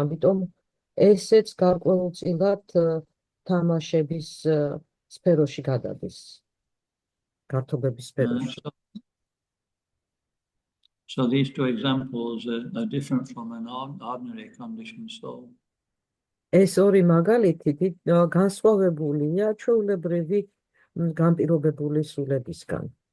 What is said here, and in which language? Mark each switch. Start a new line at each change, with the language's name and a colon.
Georgian: ამიტომ ესეც გარკვეულწილად თამაშების სფეროში გადადის. გართობების სფეროში.
English: So these two examples are different from an ordinary conditioned soul.
Georgian: ეს ორი მაგალითი განსხვავებულია ჩვეულებრივი განპირობებული სულებისგან.